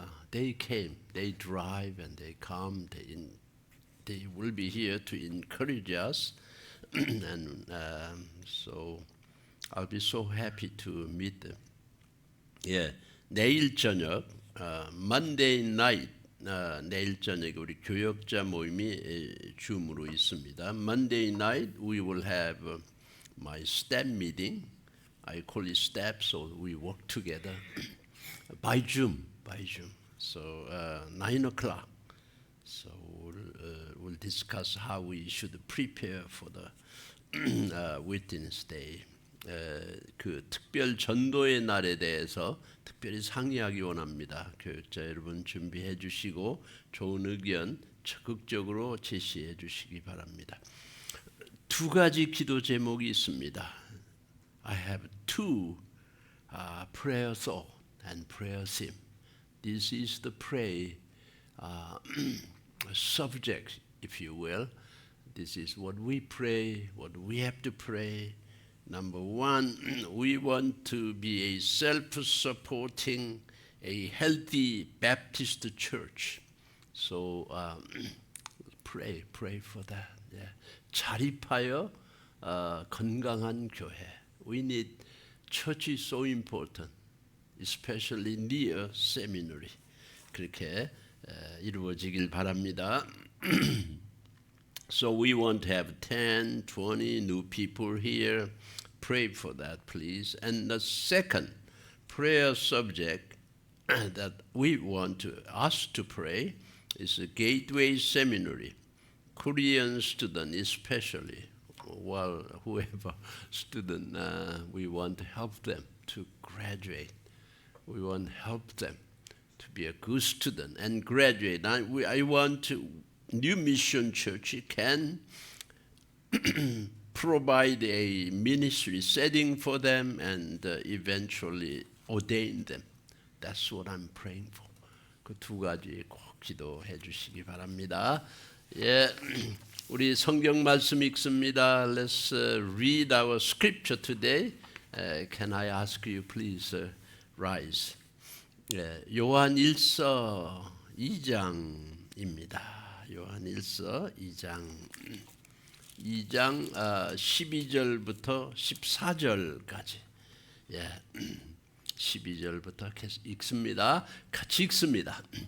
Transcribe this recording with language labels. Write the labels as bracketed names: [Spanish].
[English] They came, they drive and they come. They will be here to encourage us, and so I'll be so happy to meet them. [Korean] 내일 저녁, [English] Monday night, [Korean] 내일 저녁 우리 교역자 모임이 줌으로 있습니다. [English] Monday night we will have my step meeting. I call it step, so we work together by Zoom. So 9 o'clock. So we'll discuss how we should prepare for the Witness Day. [Korean] 특별 전도의 날에 대해서 특별히 상의하기 원합니다. 교육자 여러분 준비해 주시고 좋은 의견 적극적으로 제시해 주시기 바랍니다. 두 가지 기도 제목이 있습니다. [English] I have two prayer thought and prayer theme. This is the prayer subject, if you will. This is what we pray, what we have to pray. Number one, we want to be a self-supporting, a healthy Baptist church. So pray for that. [Korean] 자립하여 건강한 교회. [English] We need church is so important, especially near seminary. [Korean] 그렇게 이루어지길 바랍니다. [English] So we want to have 10, 20 new people here. Pray for that, please. And the second prayer subject that we want us to pray is a Gateway Seminary. Korean students especially, well, whoever student, we want to help them to graduate. We want to help them to be a good student and graduate. I want to, New Mission Church can provide a ministry setting for them and eventually ordain them. That's what I'm praying for. [Korean] 그 두 가지 꼭 기도해 주시기 바랍니다. 예, 우리 성경 말씀 읽습니다. [English] Let's read our scripture today. Can I ask you please rise? [Korean] 예, 요한 1서 2장입니다. 요한 1서 2장 12절부터 14절까지. 예. 12절부터 읽습니다. 같이 읽습니다.